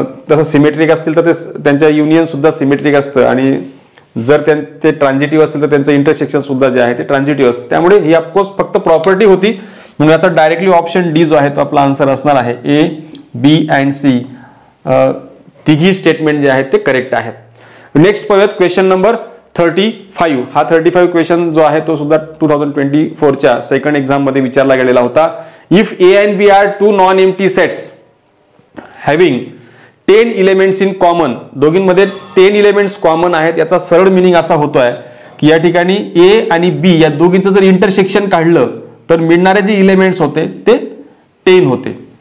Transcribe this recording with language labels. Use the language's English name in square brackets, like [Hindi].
[Marathi] तसं सिमेट्रिक असतील तर ते त्यांच्या युनियन सुद्धा सिमेट्रिक असतं, आणि जर ते ट्रान्झिटिव्ह असतील तर त्यांचं इंटरसेक्शन सुद्धा जे आहे ते ट्रान्झिटिव्ह असतं. त्यामुळे ही ऑफकोर्स फक्त प्रॉपर्टी होती, म्हणून याचा डायरेक्टली ऑप्शन डी जो आहे तो आपला आन्सर असणार आहे. A, B अँड C तिघी स्टेटमेंट जे आहेत ते करेक्ट आहेत. नेक्स्ट पाहूयात क्वेश्चन नंबर 35. हा 35 क्वेश्चन जो आहे तो सुद्धा 2024च्या सेकंड एक्झाम मध्ये विचारला गेलेला होता. [English] if A and B are two non empty sets having 10 elements in common, [Marathi] दोघींमध्ये 10 एलिमेंट्स कॉमन आहेत. याचा सरळ मिनिंग असा होतोय की या ठिकाणी A आणि B या दोघींचं जर इंटरसेक्शन काढलं तर मिळणारे जे एलिमेंट्स होते ते 10 होते.